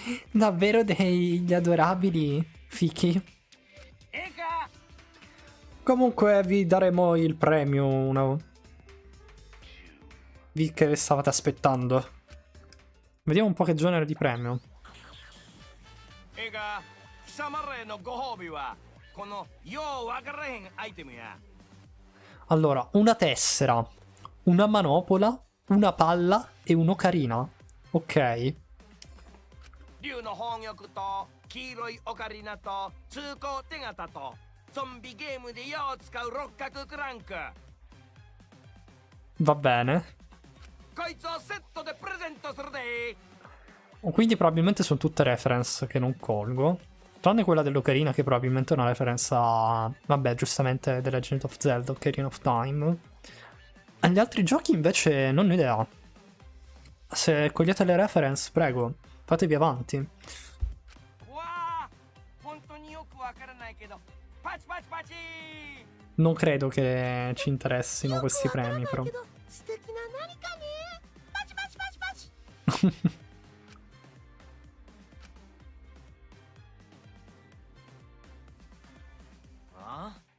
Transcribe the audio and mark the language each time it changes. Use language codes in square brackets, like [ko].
[it] Davvero degli adorabili fichi. [ja] ええか。 [it] Comunque vi daremo il premio vi che stavate aspettando. Vediamo un po' che genere di premio. [ja] ええか。貴様らへのご褒美はこのようわからへんアイテムや。 [it] Allora, una tessera, una manopola, una palla e un'ocarina. Ok. [ja] 竜の宝玉と黄色いオカリナと通行手形とゾンビゲームでよう使う六角クランク。 [it] Va bene. [ja] こいつをセットでプレゼントするで。 [it] Quindi probabilmente sono tutte reference che non colgo. Tranne quella dell'ocarina che probabilmente è una referenza a... Vabbè, giustamente The Legend of Zelda, Ocarina of Time. Agli altri giochi invece non ho idea. Se cogliete le reference, prego, fatevi avanti. [ja] わあ、本当によくわからないけど、パチパチパチ。 [it] Non credo che ci interessino questi premi, però. [ja] 素敵な何かね。パチパチパチパチ。あ？